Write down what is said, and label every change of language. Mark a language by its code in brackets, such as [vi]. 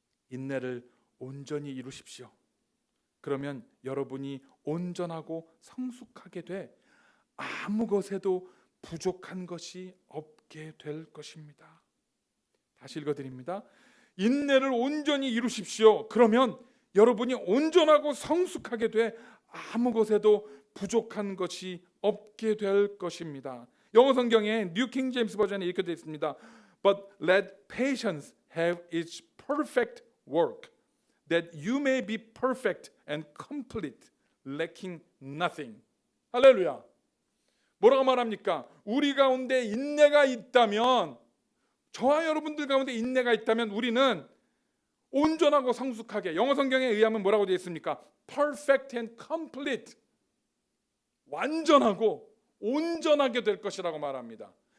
[ko] 인내를 온전히 이루십시오. 그러면 여러분이 온전하고 성숙하게 돼 아무 것에도 부족한 것이 없게 될 것입니다. 다시 읽어드립니다. 인내를 온전히 이루십시오. 그러면 여러분이 온전하고 성숙하게 돼 아무 것에도 부족한 것이 없게 될 것입니다. 영어 성경에 뉴 킹 제임스 버전에 이렇게 되어 있습니다. [en] But let patience have its perfect work, that you may be perfect and complete, lacking nothing. [ko] 할렐루야. 뭐라고 말합니까? 우리 가운데 인내가 있다면, 저와 여러분들 가운데 인내가 있다면 우리는 온전하고 성숙하게, 영어 성경에 의하면 뭐라고 되어 있습니까? [en] Perfect and complete, [ko] 완전하고 온전하게 될 것이라고 말합니다.